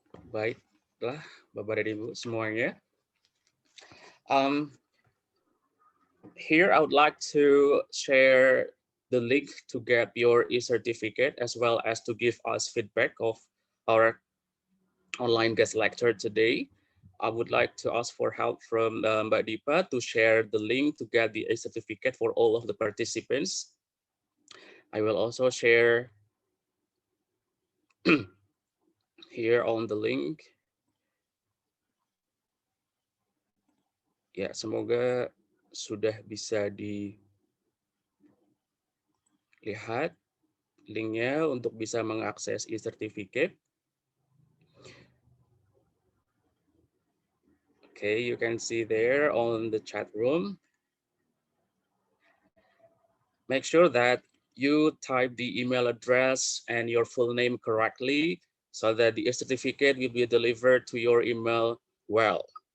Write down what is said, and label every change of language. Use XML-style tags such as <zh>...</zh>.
<id>Baiklah, Bapak dan Ibu semuanya.</id> <en>Here I would like to share the link to get your e-certificate as well as to give us feedback of our online guest lecture today, I would like to ask for help from Mbak Dipa to share the link to get the certificate for all of the participants. I will also share here on the link.</en> <id>Ya, semoga sudah bisa dilihat linknya untuk bisa mengakses e-certificate.</id> <en>Okay, you can see there on the chat room. Make sure that you type the email address and your full name correctly so that the certificate will be delivered to your email well.</en>